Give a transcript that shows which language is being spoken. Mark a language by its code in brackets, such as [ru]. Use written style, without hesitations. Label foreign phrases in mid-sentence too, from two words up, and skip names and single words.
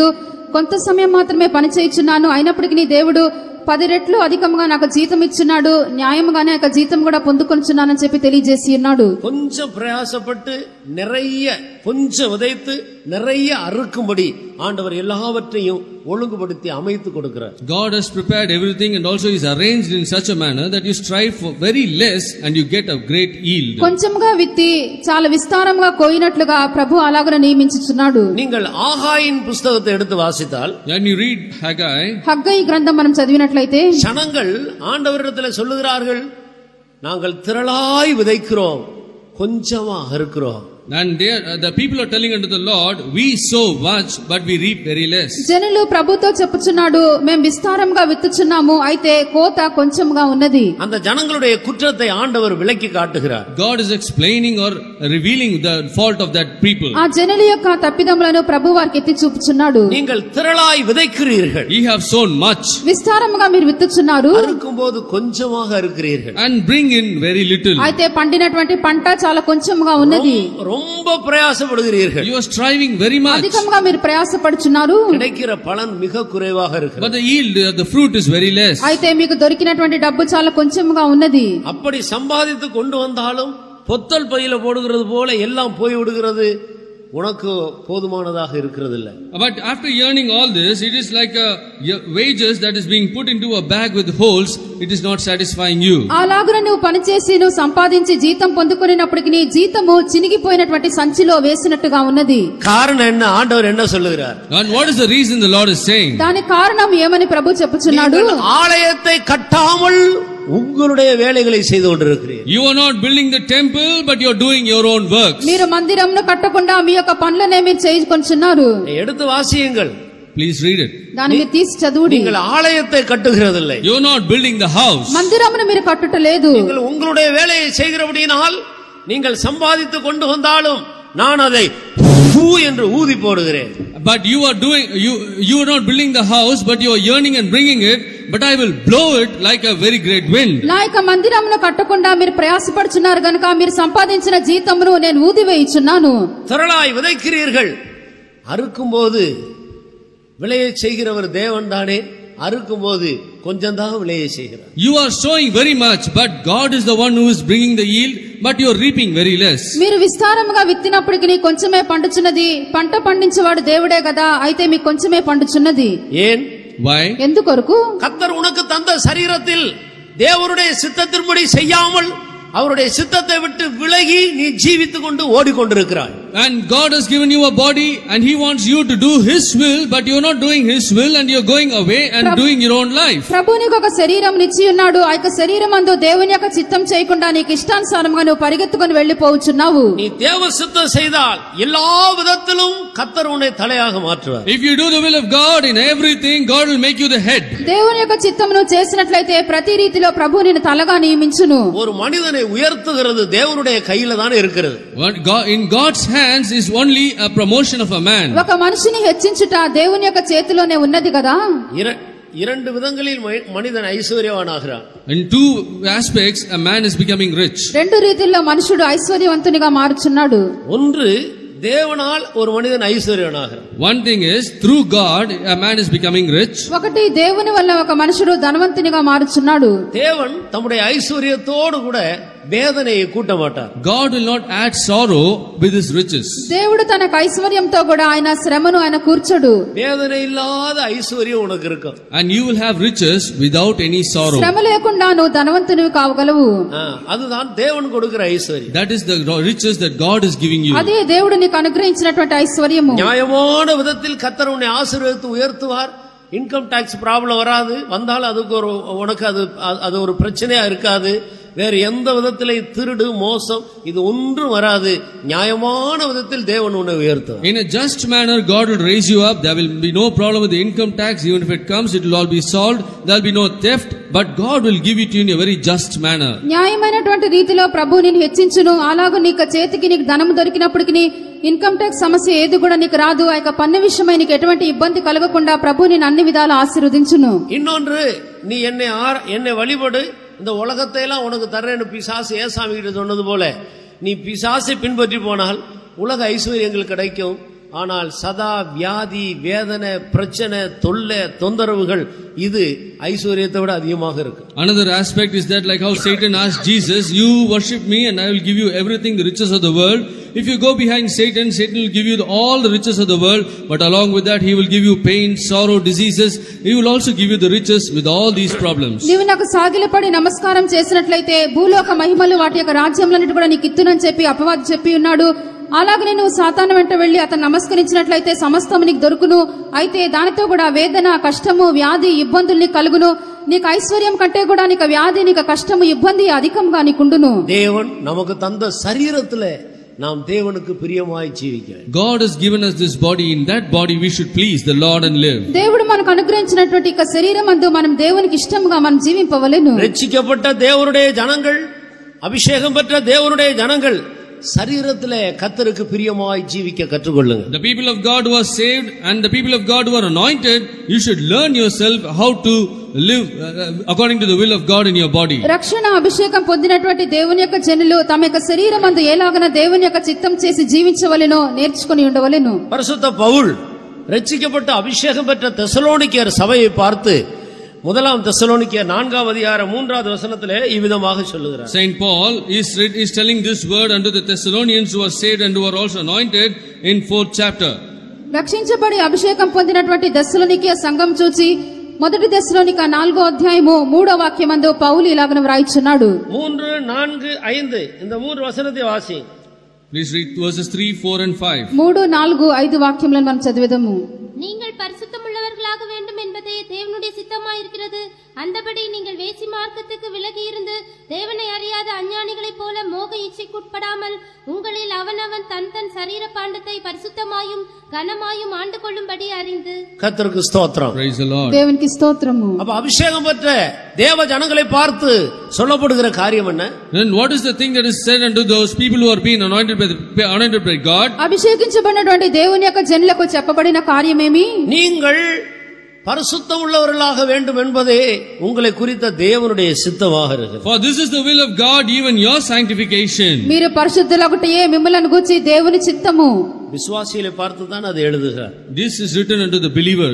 [te] కొంత సమయం మాత్రమే పని చేయించున్నాను. అయినప్పటికీ దేవుడు 10 రెట్లు అధికంగా నాకు జీతం ఇచ్చున్నాడు. న్యాయముగానే నాకు జీతం కూడా పొందుకొనిచున్నానని చెప్పి తెలియజేసి ఉన్నాడు. [ta] கொஞ்சம் பிரயாசப்பட்டு நிறைய கொஞ்சம் விதைத்து நிறைய அறுக்கும்படி ஆண்டவர் எல்லாவற்றையும் ஒழுங்குபடுத்தி அமைத்து கொடுக்கிறார். [en] God has prepared everything and also is arranged in such a manner that you strive for very less and you get a great yield. [te] కొంచెంగా విత్తి చాలా విస్తారంగా కోయినట్లుగా ప్రభు అలాగనే నియమించుచున్నాడు. [ta] நீங்கள் ஆகாயின் புத்தகத்தை எடுத்து வாசித்தால், [en] When you read Haggai, [te] హగ్గయి గ్రంథం మనం చదివినట్లయితే [ta] ஜனங்கள் ஆண்டவரிடத்தில் சொல்லுகிறார்கள், நாங்கள் திரளாய் விதைக்கிறோம், கொஞ்சமா அறுக்கிறோம். [en] and the people are telling unto the Lord, we sow much but we reap very less. [te] జనులు ప్రభుతో చెప్పుచున్నాడు, మేము విస్తారంగా విత్తుచున్నాము, అయితే కోత కొంచెంగా ఉన్నది. [ta] அந்த ஜனங்களுடைய குற்றத்தை ஆண்டவர் விளக்கி காட்டுகிறார். [en] God is explaining or revealing the fault of that people. [te] ఆ జనుల యొక్క తప్పిదములను ప్రభు వారికి ఎత్తి చూపుచున్నాడు. [ta] நீங்கள் திரளாய் விதைக்கிறீர்கள், [en] Ye have sown much [te] విస్తారముగా మీరు విత్తుచున్నారు, [ta] அறுக்கும்போது கொஞ்சமாக அறுக்கிறீர்கள். [en] and bring in very little. [te] అయితే పండినటువంటి పంట చాలా కొంచెంగా ఉన్నది. [ta] ரொம்ப பிரயாசப்படுகிறீர்கள், [en] You are striving very much, [te] అధికంగా మీరు ప్రయాసపడుచున్నారు, [ta] கிடைக்கிற பலன் மிக குறைவாக but இருக்கிறது. [en] the yield, the fruit is very less. [te] అయితే మీకు దొరికినటువంటి డబ్బు చాలా కొంచెంగా ఉన్నది. [ta] அப்படி சம்பாதித்து கொண்டு வந்தாலும் பொத்தல் பையில போடுகிறது போல எல்லாம் போய் விடுகிறது. உனக்கு போதுமானதாக இருக்கிறது இல்ல. [en] But after earning all this, it is like a wages that is being put into a bag with holes. It is not satisfying you. [te] అలాగున నువ్వు పనిచేసి నువ్వు సంపాదించి జీతం పొందుకునేటప్పటికి నీ జీతము చినిగిపోయినటువంటి సంచిలో వేసినట్టుగా ఉన్నది. [ta] காரணம் என்ன? ஆண்டவர் என்ன சொல்லுகிறார்? [en] And what is the reason the Lord is saying? [te] దాని కారణం ఏమని ప్రభు చెప్పుచున్నాడు? [ta] ஆலயத்தை கட்டாமல் உங்களுடைய வேலைகளை செய்து கொண்டிருக்கிறீர்கள். [en] You are not building the temple, but you are doing your own works. [te] మీరు మందిరంను కట్టకుండా మీ యొక్క పనులనే మీరు చేసుకొంచున్నారు. [ta] எடுத்து வாசியுங்கள். [en] Please read it. [te] దాన్ని మీరు తీసి చదువుడి. [ta] நீங்கள் ஆலயத்தை கட்டுகிறதில்லை, [en] You are not building the house. [te] మందిరమును మీరు కట్టుటలేదు. [ta] நீங்கள் உங்களுடைய வேலையை செய்கிறபடியினால் நீங்கள் சம்பாதித்து கொண்டு வந்தாலும் நான் அதை பூ என்று ஊதி போடுகிறேன். [en] But you are doing, you are not building the house, but you are yearning and bringing it, but I will blow it like a very great wind. [te] నా యొక్క మందిరమును కట్టకుండా మీరు ప్రయాసపడుచున్నారు గనుక మీరు సంపాదించిన జీతమును నేను ఊదివేయుచున్నాను. [ta] திரளாய் விதைக்கிறீர்கள், அறுக்கும்போது விளையை செய்கிறவர் தேவன் தானே. அறுக்கும்போது கொஞ்சம் தான் விளையை செய்கிறார். [en] You are sowing very much, but God is the one who is bringing the yield, but you are reaping very less. [te] మీరు విస్తారముగా విత్తినప్పటికీ కొంచెమే పండుచున్నది. పంట పండించేవాడు దేవుడే కదా, అయితే మీకు కొంచెమే పండుచున్నది. [ta] ஏன்? [en] Why? [te] ఎందుకొరకు? [ta] கர்த்தர் உனக்கு தந்த சரீரத்தில் தேவனுடைய சித்தத்தின்படி செய்யாமல் அவருடைய சித்தத்தை விட்டு விலகி நீ ஜீவித்துக் கொண்டு ஓடிக்கொண்டிருக்கிறாய். [en] And God has given you a body and He wants you to do His will, but you're not doing His will and you're going away and doing your own life. [te] ప్రభు నీకు ఒక శరీరం ఇచ్చి ఉన్నాడు. ఆ యొక్క శరీరమందు దేవుని యొక్క చిత్తం చేయకుండా నీకు ఇష్టానుసారంగా నువ్వు పరిగెత్తుకొని వెళ్ళిపోవచ్చున్నావు. [ta] நீ தேவ சித்தம் செய்தால் எல்லா விதத்திலும் கர்த்தர் உன்னை தலையாக மாற்றுவார். [en] If you do the will of God in everything, God will make you the head. [te] దేవుని యొక్క చిత్తమును చేసినట్లయితే ప్రతి రీతిలో ప్రభు నిన్ను తలగా నియమించును. [ta] ஒரு மனிதனை உயர்த்துகிறது தேவனுடைய கையில தான் இருக்கிறது. [en] In God's hands is only a promotion of a man. [te] ఒక మనిషిని హెచ్చించుట దేవుని యొక్క చేతిలోనే ఉన్నది కదా. [ta] இரண்டு விதங்களில் மனிதன் ஐஸ்வர்யவானாகிறான். [en] In two aspects a man is becoming rich. [te] రెండు రీతిల్లో మనుషుడు ఐశ్వర్యవంతునిగా మారుచున్నాడు. [ta] ஒன்று தேவனால் ஒரு மனிதன் ஐஸ்வர்யவானாகிறான். [en] One thing is through God a man is becoming rich. [te] ఒకటి దేవుని వల్ల ఒక మనుషుడు ధనవంతునిగా మారుచున్నాడు. [ta] தேவன் தம்முடைய ஐஸ்வர்யத்தோடு கூட வேதனையை கூட்ட மாட்டார். [en] God will not add sorrow with his riches. [te] దేవుడు తన ఐశ్వర్యంతో కూడా ఆయన శ్రమను ఆయన కూర్చోడు. [ta] வேதனை இல்லாத ஐஸ்வர்யம் உனக்கு இருக்கும். [en] And you will have riches without any sorrow. [te] శ్రమ లేకుండా నువ్వు ధనవంతునివి కావగలవు. [ta] அதுதான் தேவன் கொடுக்கிற ஐஸ்வர்யம். [en] That is the riches that God is giving you. [te] అదే దేవుడు నీకు అనుగ్రహించినటువంటి ఐశ్వర్యము. [ta] நியாயமான விதத்தில் கர்த்தர் உன்னை ஆசீர்வதித்து உயர்த்துவார். [en] income tax problem [ta] வராது. வந்தாலும் அதுக்கு உனக்கு அது ஒரு பிரச்சனையா இருக்காது. வேற எந்த விதத்திலே திருடு மோசம் இது ஒன்றும் வராது. நியாயமான விதத்தில் தேவன் உன்னை உயர்த்துவார். [en] In a just manner God will raise you up. There will be no problem with the income tax. Even if it comes, it will all be solved. There will be no theft, but God will give it to you in a very just manner. [te] న్యాయమైనటువంటి రీతిలో ప్రభు నిన్ను హెచ్చించును. అలాగే నీకు చేతికి నీకు ధనం దొరికినప్పటికీ [en] income tax [te] సమస్య ఏది కూడా నీకు రాదు. ఆ యొక్క పన్ను విషయమై నీకు ఎటువంటి ఇబ్బంది కలగకుండా ప్రభు నిన్ను అన్ని విధాలు ఆశీర్వదించును. [ta] இன்னொன்று நீ என்னை வழிபடு இந்த உலகத்தை எல்லாம் உனக்கு தர்றேன்னு பிசாசு ஏசாமி கிட்ட சொன்னது போல நீ பிசாசை பின்பற்றி போனால் உலக ஐஸ்வர்யங்கள் கிடைக்கும். ஆனால் சதா வியாதி வேதனை பிரச்சனை தொல்லை தொந்தரவுகள் இது ஐஸ்வர்யத்தை விட அதிகமாக இருக்கு. [en] Another aspect is that like how Satan asked Jesus, you worship me and I will give you everything, the riches of the world. If you go behind Satan, Satan will give you all the riches of the world, but along with that he will give you pain, sorrow, diseases. He will also give you the riches with all these problems. [te] నీవు నాకు సాగిలపడి నమస్కారం చేసినట్లయితే భూలోక మహిమలు వాటి యొక్క రాజ్యములన్నిటి కూడా నీకు ఇత్తునని చెప్పి అపవాది చెప్పి ఉన్నాడు. అలాగనే నువ్వు సాతాను వెంట వెళ్లి అతను నమస్కరించినట్లయితే సమస్తం నీకు దొరుకును. అయితే దానితో కూడా వేదన కష్టము వ్యాధి ఇబ్బందులు నీకు కలుగును. నీకు ఐశ్వర్యం కంటే కూడా నీకు వ్యాధి నీకు కష్టము ఇబ్బంది అధికంగా నీకుండును. [ta] தேவன் நமக்கு தந்த சரீரத்திலே நாம் தேவனுக்கு பிரியமாய் ஜீவிக்க. [en] God has given us this body. In that body we should please the Lord and live. [te] దేవుడు మనకు అనుగ్రహించినటువంటి ఈ శరీరమందు మనం దేవునికి ఇష్టంగా మనం జీవింపవలెను. [ta] ரட்சிக்கப்பட்ட தேவனுடைய ஜனங்கள் அபிஷேகம் பெற்ற தேவனுடைய ஜனங்கள் சரீரத்திலே கர்த்தருக்கு பிரியமாய் ஜீவிக்க கற்றுக்கொள்ளுங்க. [en] The people of God who are saved and the people of God who are anointed, you should learn yourself how to live according to the will of God in your body. [te] రక్షణ అభిషేకం పొందినటువంటి దేవుని యొక్క జనులు తమ యొక్క శరీరమందు ఎలాగన దేవుని యొక్క చిత్తం చేసి జీవించవలెనో నేర్చుకొని ఉండవలెను. [ta] பரிசுத்த பவுல் ரட்சிக்கப்பட்ட அபிஷேகம் பெற்ற தெசலோனிக்கேயர் சபையை பார்த்து முதலாம் தெசலோனிக்கேயர் 4ஆம் அதிகாரம் 3வது வசனத்திலே இவ்விதமாக சொல்லுகிறார். [en] Saint Paul is telling this word unto the Thessalonians who are saved and who are also anointed in 4th chapter. [te] రక్షించబడి అభిషేకం పొందినటువంటి దెస్సలోనికే సంఘం చూచి మొదటి దెస్సలోనిక 4వ అధ్యాయము 3వ వాక్యమందు పౌలు ఇలాగను వ్రాయిచున్నాడు. [ta] 3, 4, 5 இந்த 3 వచనத்தை வாசி. [en] Please read verses 3, 4 and 5. [te] 3, 4, 5 వాక్యములను మనం చదివేదము. [ta] நீங்கள் பரிசுத்தமுள்ளவர்களாக வேண்டும் என்பதே தேவனுடைய சித்தமாயிருக்கிறது. அந்தபடி நீங்கள் வேசி மார்க்கத்துக்கு விலகி இருந்து தேவனை அறியாத அஞ்ஞானிகளைப் போல மோக இச்சைக்குட்படாமல் உங்களில் அவனவன் தன் தன் சரீர பாண்டத்தை பரிசுத்தமாயும் கனமாயும் ஆண்டு கொள்ளும்படி அறிந்து. கர்த்தருக்கு ஸ்தோத்திரம். [en] Praise the Lord. [te] దేవునికి స్తోత్రము. [ta] அப்ப அபிஷேகம் பெற்ற தேவ ஜனங்களை பார்த்து சொல்லப்படுகிற காரியம் என்ன? [en] Then what is the thing that is said unto those people who are being anointed by God? [te] అభిషేకించబడినటువంటి దేవుని యొక్క జనులకు చెప్పబడిన కార్యమేమి? [ta] நீங்கள் பரிசுத்தம் உள்ளவர்களாக வேண்டும் என்பதே உங்களை குறித்த தேவனுடைய சித்தமாக இருக்கிறது. [en] For this is the will of God, even your sanctification. [te] మీరు పరిశుద్ధులగుటయే మిమ్మల్ని గూర్చి దేవుని చిత్తము. [ta] விசுவாசிகளை பார்த்து தான் அதை எழுதுகிறார். [en] This is written unto the believers.